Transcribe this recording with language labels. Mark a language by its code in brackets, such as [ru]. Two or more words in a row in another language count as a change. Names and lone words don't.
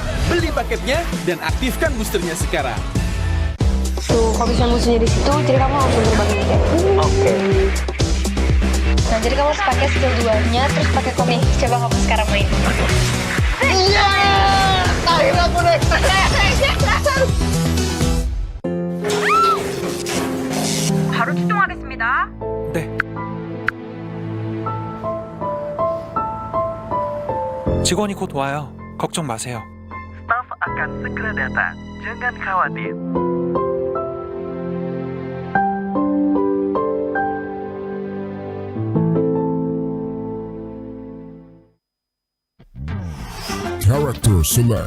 [id] Beli paketnya dan aktifkan boosternya sekarang. Tuh, kalau misalnya musuhnya di situ, jadi kamu langsung berbagi kayak. Oke. Nah, jadi kamu harus pakai skill 2-nya, terus pakai komik. Coba kamu sekarang main. Iya, akhirnya aku naik. [ko] 바로 출동하겠습니다. 네. 직원이 곧 와요. 걱정 마세요. [id] Staff akan segera datang. Jangan khawatir. [en] Character select.